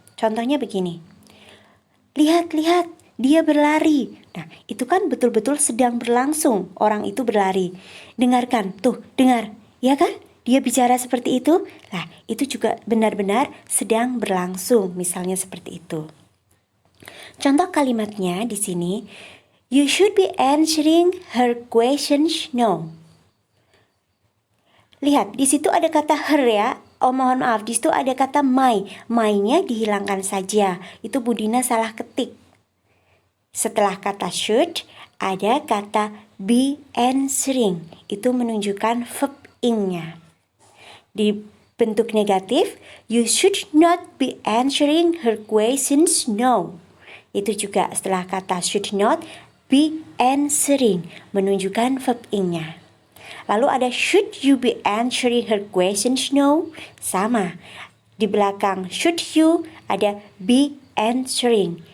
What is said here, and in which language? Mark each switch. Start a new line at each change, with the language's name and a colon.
Indonesian: Contohnya begini. Lihat, dia berlari. Nah, itu kan betul-betul sedang berlangsung. Orang itu berlari. Dengarkan, tuh, dengar. Ya kan? Dia bicara seperti itu. Nah, itu juga benar-benar sedang berlangsung. Misalnya seperti itu. Contoh kalimatnya di sini,
English: you should be answering her questions now.
Indonesian: Lihat, di situ ada kata her ya. Oh, mohon maaf, di situ ada kata my. My-nya dihilangkan saja. Itu Budina salah ketik. Setelah kata should, ada kata be answering. Itu menunjukkan verb ing-nya. Di bentuk negatif,
English: you should not be answering her questions now.
Indonesian: Itu juga setelah kata should not be answering, menunjukkan verb ing-nya. Lalu ada
English: should you be answering her questions now? Sama.
Indonesian: Di belakang should you ada be answering.